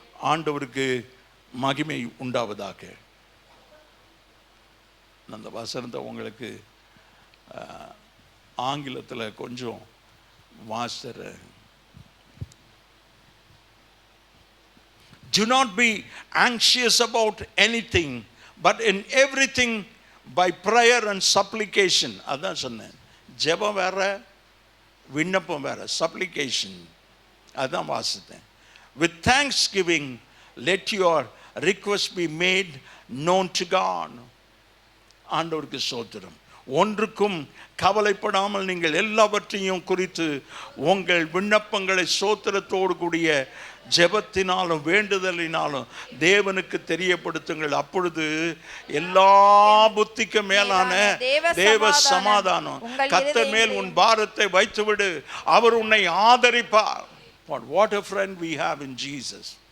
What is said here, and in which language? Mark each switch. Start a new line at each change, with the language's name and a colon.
Tamil: ஆண்டவருக்கு மகிமை உண்டாவதாக. அந்த வசனத்தை உங்களுக்கு ஆங்கிலத்தில் கொஞ்சம் வாசித்தர.
English: Do not be anxious about anything, but in everything by prayer and supplication.
Tamil: அதான் சொன்னேன், ஜெபம் வேற விண்ணப்பம் வேற, supplication அதான் வாசித்தேன்.
English: With thanksgiving let your request be made known to God.
Tamil: ஆண்டவருக்கு ஸ்தோத்திரம். ஒன்றுக்கும் கவலைப்படாமல் நீங்கள் எல்லாவற்றையும் குறித்து உங்கள் விண்ணப்பங்களை ஸ்தோத்திரத்தோடு கூடிய ஜெபத்தினாலும் வேண்டுதலினாலும் தேவனுக்கு தெரியப்படுத்துங்கள். அப்பொழுது எல்லா புத்திக்கும் மேலான தேவ சமாதானம் கர்த்தர் மேல் உன் பாரத்தை வைத்துவிடு, அவர் உன்னை ஆதரிப்பார்.
English: What a friend we have in Jesus.